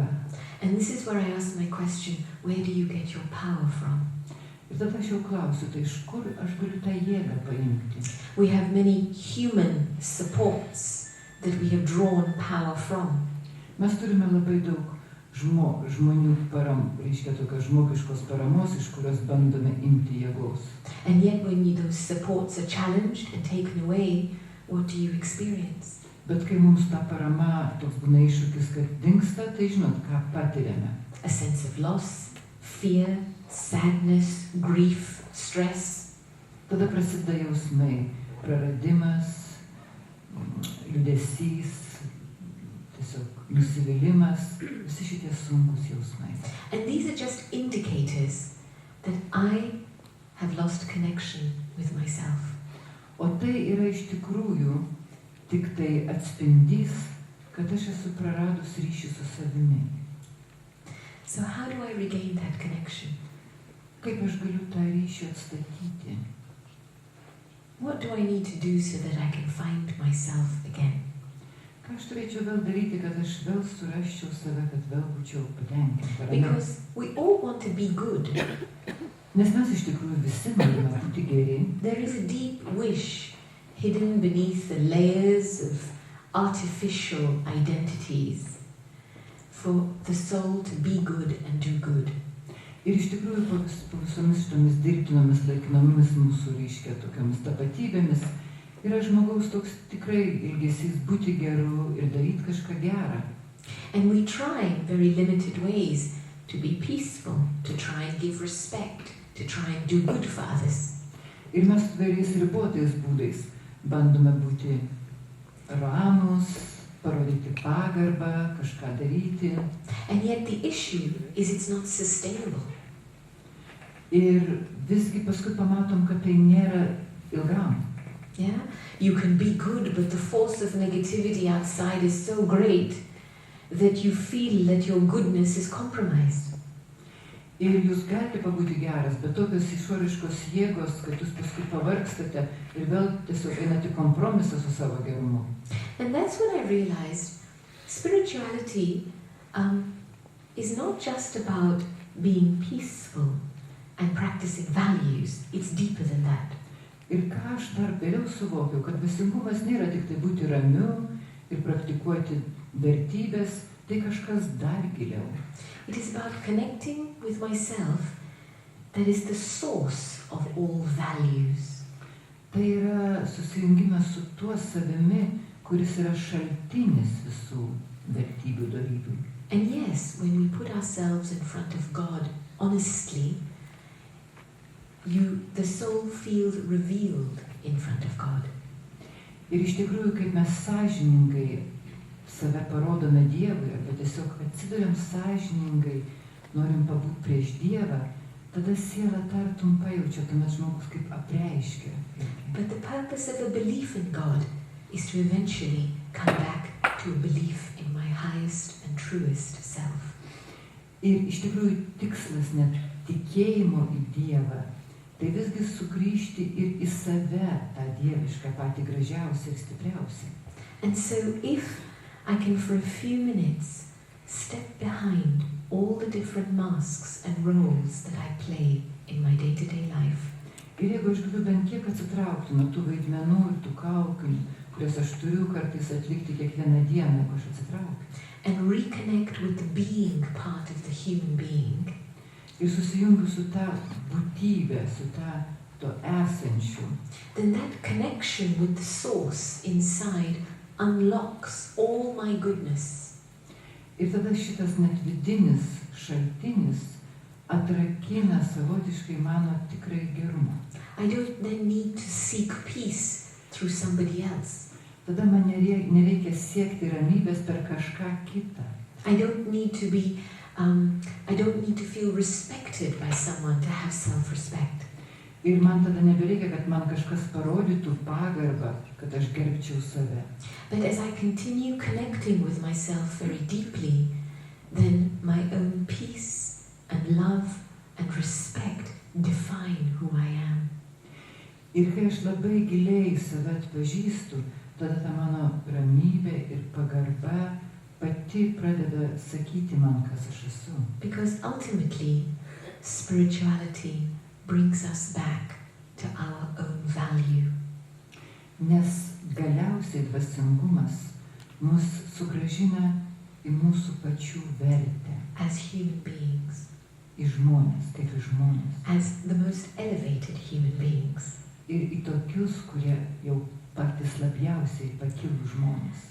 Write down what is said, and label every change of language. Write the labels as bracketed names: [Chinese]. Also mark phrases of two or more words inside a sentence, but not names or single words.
[English] And this is where I ask my question, where do you get your power from? [Lithuanian] Ir tada aš jau klausiu, tai iš kur aš galiu tą jėgą paimti? [English] We have many human supports that we have drawn power from. [Lithuanian] Mes turime labai daug žmonių reiškia tokios žmogiškos paramos, iš kurios bandome imti jėgos. [English] And yet when those supports are challenged and taken away, what do you experience? [Lithuanian] Bet kai mums ta parama toks būna iššūkis, kad dingsta, tai žinot, ką patiriame. [English] A sense of loss, fear, sadness, grief, stress. [Lithuanian] Tada prasideda jausmai, praradimas, liūdesys, tiesiog nusivylimas, visi šitie sunkus jausmai. [English] And these are just indicators that I have lost connection with myself. [Lithuanian] O tai yra iš tikrųjų tik tai atspindys, kad aš esu praradus ryšį su savimi. [English] So how do I regain that connection? [Lithuanian] Kaip aš galiu tą ryšį atstatyti? [English] What do I need to do so that I can find myself again? [Lithuanian] Ką aš turėčiau vėl daryti, kad aš vėl surasčiau save, kad vėl būčiau patenkinta? [English] Because we all want to be good. [Lithuanian] Nes mes iš tikrųjų visi norime būti geri. [English] There is a deep wish hidden beneath the layers of artificial identities for the soul to be good and do good. [Lithuanian] Ir iš tikrųjų po visomis šitomis dirbtinomis laikinomis mūsų reiškia tokiamis tapatybėmis yra žmogaus toks tikrai ilgesys būti geru ir daryti kažką gerą. [English] And we try in very limited ways to be peaceful, to try and give respect, to try and do good for others. [Lithuanian] Ir mes vairiais ribotais būdais bandome būti ramus, parodyti pagarbą, kažką daryti. [English] And yet the issue is it's not sustainable. [Lithuanian] Ir visgi paskui pamatom, kad tai nėra ilgam. [English] Yeah? You can be good, but the force of negativity outside is so great that you feel that your goodness is compromised. [Lithuanian] Ir jūs galite pabūti geras, bet tokios išoriškos jėgos, kad jūs paskui pavargstate ir vėl tiesiog einate kompromisą su savo gerumu. [English] And that's when I realized spirituality is not just about being peaceful and practicing values. It's deeper than that. [Lithuanian] Ir ką aš dar vėliau suvokiau, kad dvasingumas nėra tik tai būti ramiu ir praktikuoti vertybės, tai kažkas dar giliau. [English] It is about connecting with myself that is the source of all values. [Lithuanian] Tai yra susijungimas su tuo savimi, kuris yra šaltinis visų vertybių dorybių. [English] And yes, when we put ourselves in front of God honestly, the soul feels revealed in front of God. [Lithuanian] Ir iš tikrųjų, kaip mes sąžiningai save parodome Dievui, arba tiesiog atsiduriam sąžiningai, norim pabūti prieš Dievą, tada siela tartum pajaučia, tuomet žmogus kaip apreiškia. [English] But the purpose of a belief in God is to eventually come back to a belief in my highest and truest self. [Lithuanian] Ir iš tikrųjų tikslas net tikėjimo į Dievą, tai visgi sugrįžti ir į save, tą dievišką, patį gražiausią ir stipriausią. [English] And so if I can for a few minutes step behind all the different masks and roles that I play in my day-to-day life. [Lithuanian] Ir jeigu aš galiu bent kiek atsitraukti nuo tų vaidmenų ir tų kaukių, kurias aš turiu kartais atlikti kiekvieną dieną, jeigu aš atsitraukiu. [English] And reconnect with the being part of the human being. [Lithuanian] Ir susijungiu su ta būtybė, su to esančiu. [English] Then that connection with the source inside unlocks all my goodness. [Lithuanian] Ir tada šitas net vidinis šaltinis atrakina savotiškai mano tikrai gerumą. [English] I don't then need to seek peace through somebody else. [Lithuanian] Tada man nereikia siekti ramybės per kažką kitą. [English] I don't need to feel respected by someone to have self-respect. [Lithuanian] Ir man tada nebereikia, kad man kažkas parodytų pagarbą, kad aš gerbčiau save. [English] But as I continue connecting with myself very deeply, then my own peace and love and respect define who I am. [Lithuanian] Ir kai aš labai giliai save atpažįstu, tada ta mano ramybė ir pagarba pati pradeda sakyti man, kas aš esu. [English] Because ultimately, spirituality brings us back to our own value. [Lithuanian] Nes galiausiai dvasingumas mus sugrąžina į mūsų pačių vertę. [English] As human beings. [Lithuanian] Į žmonės, kaip į žmonės. [English] As the most elevated human beings. [Lithuanian] Ir į tokius, kurie jau patys labiausiai pakilų žmonės.